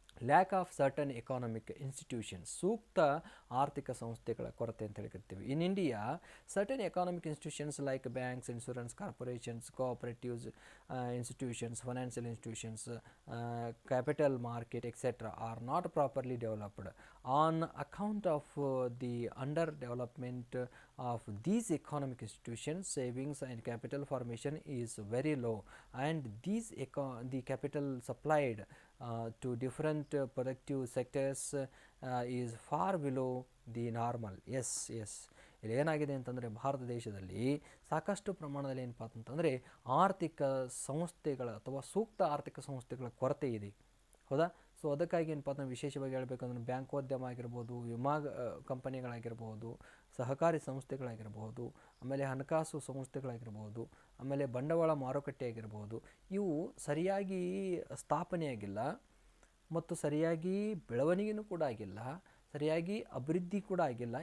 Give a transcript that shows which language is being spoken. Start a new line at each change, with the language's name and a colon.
English: lack of certain economic institutions,
Kannada: ಸೂಕ್ತ ಆರ್ಥಿಕ ಸಂಸ್ಥೆಗಳ ಕೊರತೆ ಅಂತ ಹೇಳಿ ಕರಿತೀವಿ.
English: In India certain economic institutions like banks, insurance corporations, cooperatives institutions, financial institutions, capital market, etc. are not properly developed. On account of the underdevelopment of these economic institutions, savings and capital formation is very low, and the capital supplied to different productive sectors is far below the normal. Yes.
Kannada: ಇಲ್ಲಿ ಏನಾಗಿದೆ ಅಂತಂದರೆ ಭಾರತ ದೇಶದಲ್ಲಿ ಸಾಕಷ್ಟು ಪ್ರಮಾಣದಲ್ಲಿ ಏನಪ್ಪ ಅಂತಂದರೆ ಆರ್ಥಿಕ ಸಂಸ್ಥೆಗಳ ಅಥವಾ ಸೂಕ್ತ ಆರ್ಥಿಕ ಸಂಸ್ಥೆಗಳ ಕೊರತೆ ಇದೆ. ಹೌದಾ? ಸೊ ಅದಕ್ಕಾಗಿ ಏನಪ್ಪ ಅಂತಂದ್ರೆ ವಿಶೇಷವಾಗಿ ಹೇಳಬೇಕಂದ್ರೆ ಬ್ಯಾಂಕೋದ್ಯಮ ಆಗಿರ್ಬೋದು, ವಿಮಾ ಕಂಪನಿಗಳಾಗಿರ್ಬೋದು, ಸಹಕಾರಿ ಸಂಸ್ಥೆಗಳಾಗಿರ್ಬೋದು, ಆಮೇಲೆ ಹಣಕಾಸು ಸಂಸ್ಥೆಗಳಾಗಿರ್ಬೋದು, ಆಮೇಲೆ ಬಂಡವಾಳ ಮಾರುಕಟ್ಟೆ ಆಗಿರ್ಬೋದು, ಇವು ಸರಿಯಾಗಿ ಸ್ಥಾಪನೆಯಾಗಿಲ್ಲ ಮತ್ತು ಸರಿಯಾಗಿ ಬೆಳವಣಿಗೆಯೂ ಕೂಡ ಆಗಿಲ್ಲ, ಸರಿಯಾಗಿ ಅಭಿವೃದ್ಧಿ ಕೂಡ ಆಗಿಲ್ಲ.